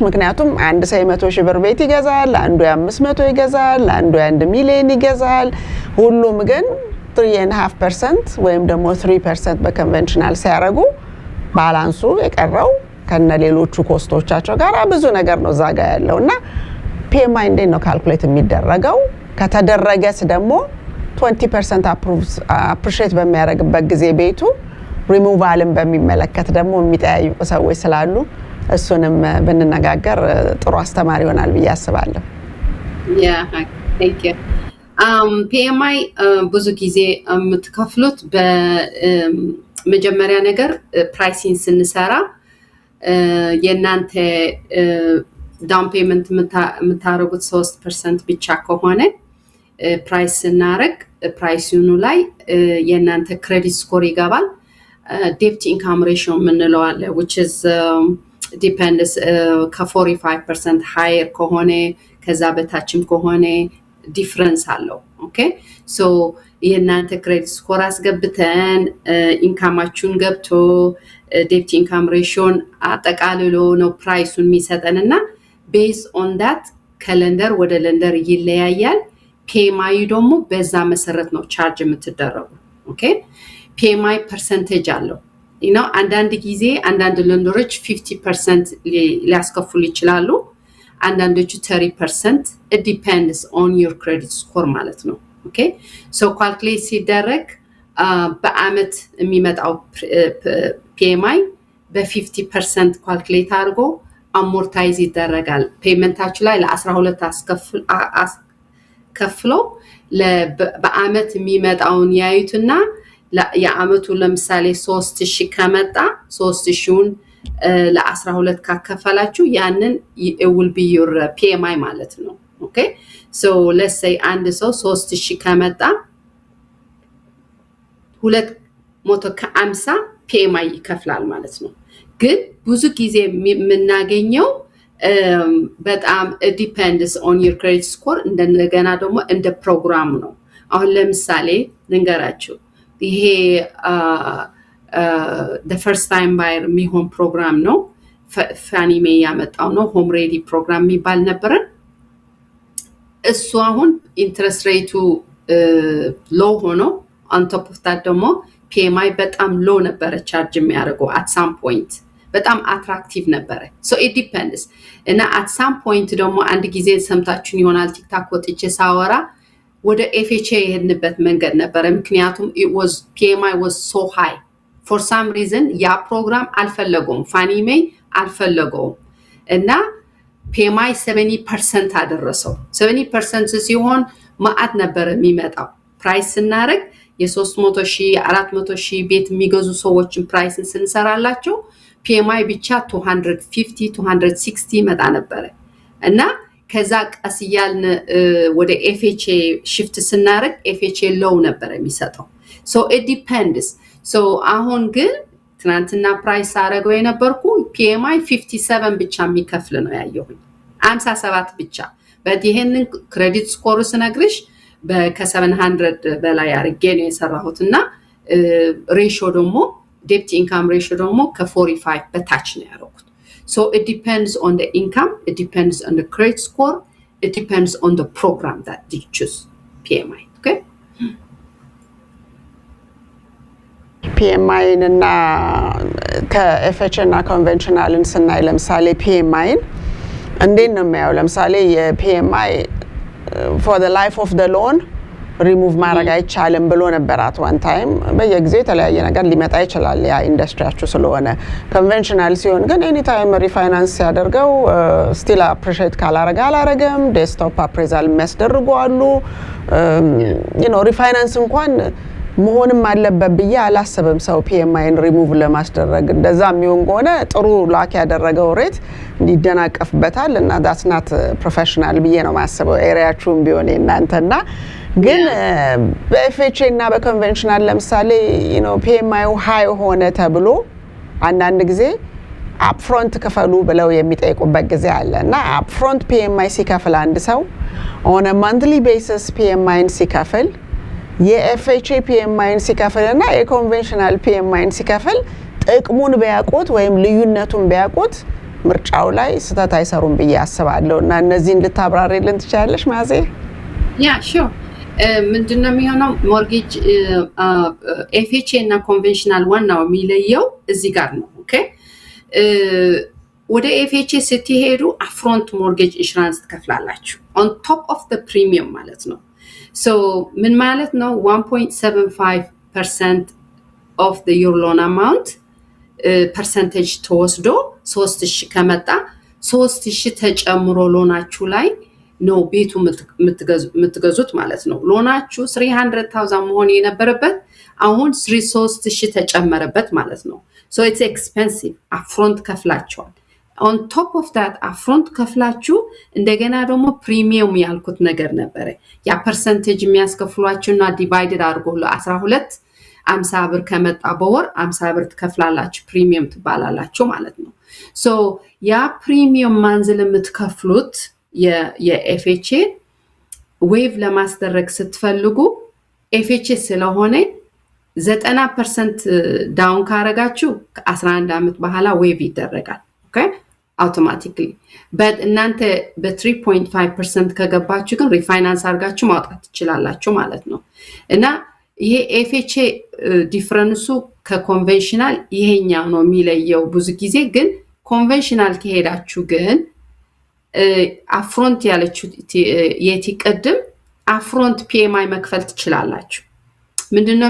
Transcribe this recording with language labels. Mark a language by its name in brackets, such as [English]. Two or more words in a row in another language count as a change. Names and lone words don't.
[Amharic] ምክንያቱም አንድ ሰው 100,000 ብር ቤት ይገዛል፣ አንዱ 500 ይገዛል፣ አንዱ 1 ሚሊዮን ይገዛል። ሁሉም ግን 3.5% ወይም ደግሞ 3% በኮንቬንሽናል ሲያረጉ ባላንሱ የቀረው ከነሌሎቹ ኮስቶቻቸው ጋር ብዙ ነገር ነው ዛጋ ያለውና PMI እንዴት ነው ካልኩሌት የሚደረገው? ከተደረገስ ደግሞ 20% አፕሪሺየት በሚያደርግበት ጊዜ ቤቱ ሪሙቫልን በሚመለከት ደግሞ የሚጠያዩ ሰዎች ስላሉ እሱንም ብንነጋገር ጥሩ አስተማሪ ይሆናል ብዬ አስባለሁ። [English] thank you [Amharic] PMI ብዙ ጊዜ የምትከፍሉት በመጀመሪያ ነገር ፕራይሲንግ ስንሰራ የናንተ [English] down payment [Amharic] የምታረጉት 3% ብቻ ከሆነ ፕራይስ ስናረግ ፕራይሱኑ ላይ የናንተ [English] credit score [Amharic] ይገባል። [English] debt income ratio [Amharic] የምንለው አለ [English] which is depends [Amharic] ከ45% higher ከሆነ ከዛ በታችም ከሆነ ዲፍረንስ አለው። [English] okay so [Amharic] የናንተ ክሬዲት ስኮር አስገብተን ኢንካማችሁን ገብቶ [English] debt income ratio [Amharic] አጠቃልሎ ነው ፕራይሱን የሚሰጠንና [English] based on that [Amharic] ከለንደር ወደ ለንደር ይለያያል። PMI ደግሞ በዛ መሰረት ነው ቻርጅ የምትደረጉ። ኦኬ PMI ፐርሰንቴጅ አለው አንዳንድ ጊዜ አንዳንድ ለንደሮች 50% ሊያስከፍሉ ይችላሉ፣ አንዳንዶቹ 30%. [English] it depends on your credit score [Amharic] ማለት ነው። [English] okay so calculate [Amharic] ሲደረግ በአመት የሚመጣው PMI በ50% ካልኩሌት አድርጎ አሞርታይዝ ይደረጋል። ፔመንታችሁ ላይ ለ12 ከፍሎ በአመት የሚመጣውን ያዩትና የአመቱ ለምሳሌ 3000 ከመጣ 3000ን ለ12 ካከፈላችሁ ያንን [English] it will be your PMI [Amharic] ማለት ነው። [English] okay so let's say [Amharic] አንድ ሰው 3000 ከመጣ 250 PMI ይከፍላል ማለት ነው። ግን ብዙ ጊዜ የምናገኘው በጣም [English] depends on your credit score [Amharic] እንደገና ደግሞ እንደ ፕሮግራም ነው። አሁን ለምሳሌ ልንገራችሁ ይሄ [English] the first time buyer [Amharic] የሚሆን ፕሮግራም ነው ፋኒ ሜ ያመጣው ነው ሆም ሬዲ ፕሮግራም የሚባል ነበር። እሱ አሁን [English] interest rate low [Amharic] ሆኖ [English] on top of that [Amharic] ደግሞ PMI በጣም ሎው ነበር ቻርጅ የሚያደርገው [English] at some point [Amharic] በጣም አትራክቲቭ ነበረ [English] so it [Amharic] depends እና [English] at some point [Amharic] ደግሞ አንድ ጊዜ ሰምታችሁን ይሆናል ቲክታክ ወጥቼ ሳወራ ወደ FHA የሄድንበት መንገድ ነበረ ምክንያቱም [English] PMI was so high for some reason [Amharic] ያ ፕሮግራም አልፈለገውም Fannie Mae አልፈለገውም እና PMI 70% አደረሰው 70% ሲሆን ማአት ነበር የሚመጣው ፕራይስ እናረግ የ300,000 400,000 ቤት የሚገዙ ሰዎችን ፕራይስን ስንሰራላቸው PMI ብቻ 250 260 መጣ ነበር እና ከዛ ቀስያልን ወደ FHA shift ስናረግ FHA low ነበር የሚሰጠው [English] so it depends so [Amharic] አሁን ግን ትናንትና ፕራይስ አረገው የነበርኩ PMI 57 ብቻ የሚከፍል ነው ያየሁኝ 57 ብቻ በዲሄንን [English] credit score [Amharic] ስነግርሽ በከ700 በላይ አርጌ ነው የሰራሁትና ሬሽዮ ደግሞ [English] debt income ratio [Amharic] ደግሞ ከ45 በታች ነው ያደረኩት [English] so it depends on the income it depends on the credit score it depends on the program that you choose PMI okay [Amharic] PMI እና ከFHA እና ኮንቬንሽናልን ስናይ ለምሳሌ PMI እንዴት ነው የሚያው ለምሳሌ የPMI [English] for the life of the loan remove [Amharic] ማድረግ አይቻልም ብሎ ነበር [English] at one time [Amharic] በየጊዜው የተለያየ ነገር ሊመጣ ይችላል ያ ኢንደስትሪያችሁ ስለሆነ ኮንቬንሽናል ሲሆን ግን [English] any time refinance [Amharic] ያደርገው [English] still appreciate [Amharic] ካላረጋ አላረገም [English] desktop appraisal [Amharic] የሚያስደርጉ አሉ [English] you know refinance [Amharic] እንኳን መሆንም አለበት ብዬ አላሰበም ሰው PMIን ሪሙቭ ለማስደረግ እንደዛ የሚሆን ከሆነ ጥሩ ላክ ያደረገው ሬት እንዲደናቀፍበታል እና [English] that's not professional [Amharic] ብዬ ነው ማሰበው ኤሪያችሁም ቢሆን እናንተና ግን በFHA እና በኮንቬንሽናል ለምሳሌ [English] you know [Amharic] PMIው ሃይ ሆነ ተብሎ አንዳንድ ጊዜ upfront ከፈሉ ብለው የሚጠይቁበት ጊዜ አለና upfront PMI ሲከፍል አንድ ሰው [English] on a monthly basis [Amharic] PMIን ሲከፍል የFHA PMIን ሲከፍልና የኮንቬንሽናል PMIን ሲከፍል ጥቅሙን ቢያውቁት ወይም ልዩነቱን ቢያውቁት ምርጫው ላይ ስተት አይሰሩም ብዬ አስባለሁና እነዚህ እንድታብራሪልን ትችላለሽ ማዜ [English] Yeah sure [Amharic] ምንድነው የሚሆነው ሞርጌጅ FHA እና ኮንቬንሽናል ዋናው የሚለየው እዚህ ጋር ነው ኦኬ ወደ FHA ስትሄዱ [English] upfront mortgage insurance [Amharic] ትከፍላላችሁ [English] on top of the premium [Amharic] ማለት ነው So ምን ማለት ነው [English] 1.75% of the your loan amount percentage [Amharic] ተወስዶ 3000 ከመጣ 3000 ተጨምሮ ሎናችሁ ላይ ነው ቤቱ የምትገዙት ማለት ነው ሎናችሁ 300,000 መሆን የነበረበት አሁን 3000 ተጨመረበት ማለት ነው [English] So it's expensive upfront [Amharic] ከፍላችኋል [English] On top of that [Amharic] upfront ከፍላችሁ እንደገና ደግሞ ፕሪሚየም ያልኩት ነገር ነበር ያ ፐርሰንቴጅ የሚያስከፍሏችሁና ዲቫይድድ አድርጎ ለ12 50 ብር ከመጣ በወር 50 ብር ትከፍላላችሁ ፕሪሚየም ትባላላችሁ ማለት ነው so ያ ፕሪሚየም ማንዝል የምትከፍሉት የFHA ዌቭ ለማስደረግ ስትፈልጉ FHA ስለሆነ 90% ዳውን ካረጋችሁ ከ11 አመት በኋላ ዌቭ ይደረጋል [English] okay automatically but [Amharic] እናንተ በ3.5% ከገባችሁ ግን ሪፋይናንስ አርጋችሁ ማውጣት ትችላላችሁ ማለት ነው እና ይሄ FHA ዲፈረንሱ ከኮንቬንሽናል ይሄኛው ነው የሚለየው ብዙ ጊዜ ግን ኮንቬንሽናል ከሄዳችሁ ግን አፍሮንት ያለችው የትቀድም አፍሮንት PMI መክፈል ትችላላችሁ ምንድነው